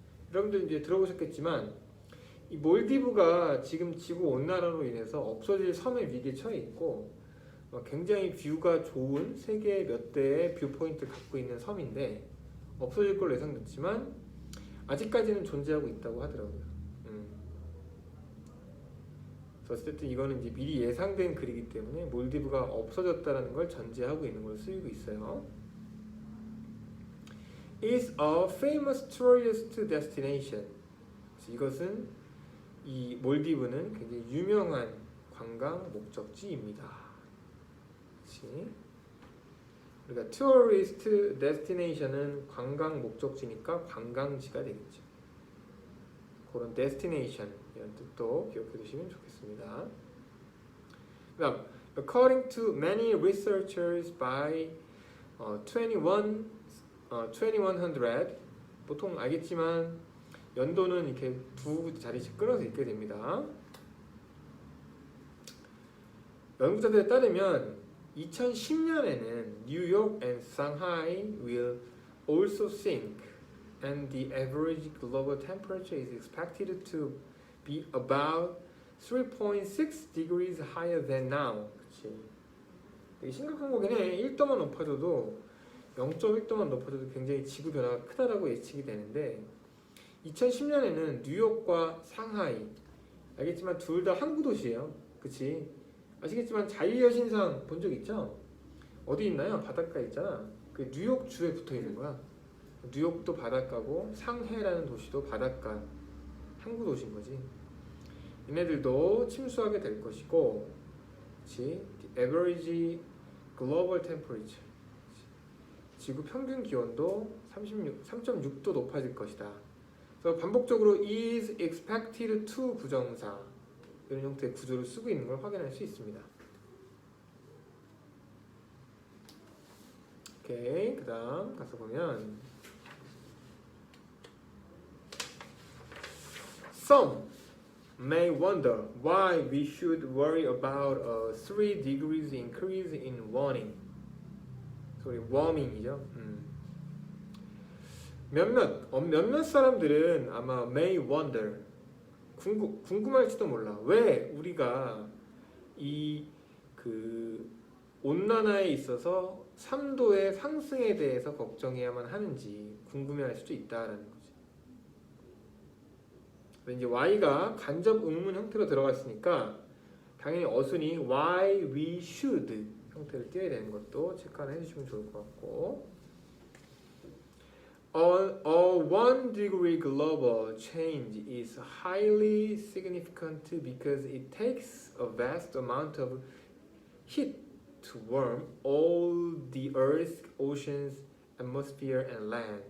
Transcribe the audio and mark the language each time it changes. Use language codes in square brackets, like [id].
[ko] 여러분들 이제 들어보셨겠지만 이 몰디브가 지금 지구 온난화로 인해서 없어질 섬의 위기에 처해 있고 굉장히 뷰가 좋은 세계 몇 대의 뷰 포인트를 갖고 있는 섬인데 없어질 걸로 예상됐지만 아직까지는 존재하고 있다고 하더라고요. 어쨌든 이거는 이제 미리 예상된 글이기 때문에 몰디브가 없어졌다는 걸 전제하고 있는 걸 쓰이고 있어요. [en] is a famous tourist destination. [ko] 이것은 이 몰디브는 굉장히 유명한 관광 목적지입니다. 그러니까 tourist destination은 관광 목적지니까 관광지가 되겠죠. 그런 destination 이런 뜻도 기억해 두시면 좋겠습니다. 그다음 [en] according to many researchers by 2100, [ko] 보통 알겠지만 연도는 이렇게 두 자리씩 끊어서 읽게 됩니다. 연구자들에 따르면 2010년에는 뉴욕 [en] and Shanghai will also sink, and the average global temperature is expected to be about 3.6 degrees higher than now. [ko] 그치? 되게 심각한 거긴 해. 1도만 높아져도 0.1도만 높아져도 굉장히 지구 변화가 크다라고 예측이 되는데 2010년에는 뉴욕과 상하이, 알겠지만 둘 다 항구 도시예요. 그치? 아시겠지만 자유여신상 본 적 있죠? 어디 있나요? 바닷가 있잖아. 그 뉴욕 주에 붙어 있는 거야. 뉴욕도 바닷가고 상해라는 도시도 바닷가 항구 도시인 거지. 얘네들도 침수하게 될 것이고, 그치? [en] Average global temperature, [ko] 지구 평균 기온도 3.6도 높아질 것이다. 그래서 반복적으로 [en] is expected to [ko] 부정사 이런 형태의 구조를 쓰고 있는 걸 확인할 수 있습니다. 오케이, 그 다음 가서 보면 [en] Some may wonder why we should worry about a 3 degrees increase in warming. [ko] 소리 [en] warming이죠. [ko] 몇몇 사람들은 아마 [en] may wonder [ko] 궁금할지도 몰라. 왜 우리가 이 그 온난화에 있어서 3도의 상승에 대해서 걱정해야만 하는지 궁금해할 수도 있다라는 거지. 이제 y가 간접 의문 형태로 들어갔으니까 당연히 어순이 why we should 형태를 띄어야 되는 것도 체크 하나 해주시면 좋을 것 같고, [en] a 1 degree global change is highly significant because it takes a vast amount of heat to warm all the Earth's oceans, atmosphere, and land.